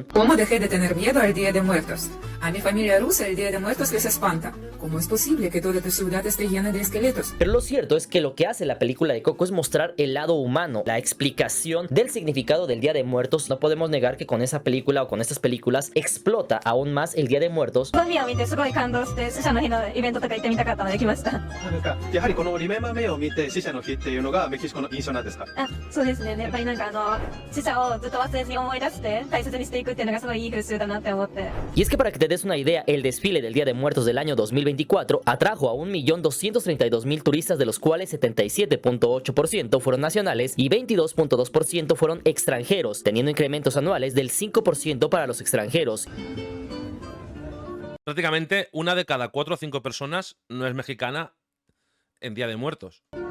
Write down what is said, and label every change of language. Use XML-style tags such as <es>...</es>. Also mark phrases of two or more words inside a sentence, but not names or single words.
<es>¿Cómo dejé de tener miedo al Día de Muertos? A mi familia rusa el Día de Muertos les espanta. ¿Cómo es posible que toda tu ciudad esté llena de esqueletos? Pero lo cierto es que lo que hace la película de Coco es mostrar el lado humano, la explicación del significado del Día de Muertos. No podemos negar que con esa película o con estas películas explota aún más el Día de Muertos.</es> <ja>なんかやはりこのリメンバーメイを見て死者の日っていうのがメキシコの印象なんですか？そうですね。やっぱり死者をずっと忘れずに思い出して大切にしていくっていうのがすごいいい風習だなって思って。</ja> <es>Y es que para que te des una idea, el desfile del Día de Muertos del año 2024 atrajo a 1.232.000 turistas, de los cuales 77.8% fueron nacionales y 22.2% fueron extranjeros, teniendo incrementos anuales del 5% para los extranjeros. Prácticamente una de cada 4 o 5 personas no es mexicana en Día de Muertos.</es>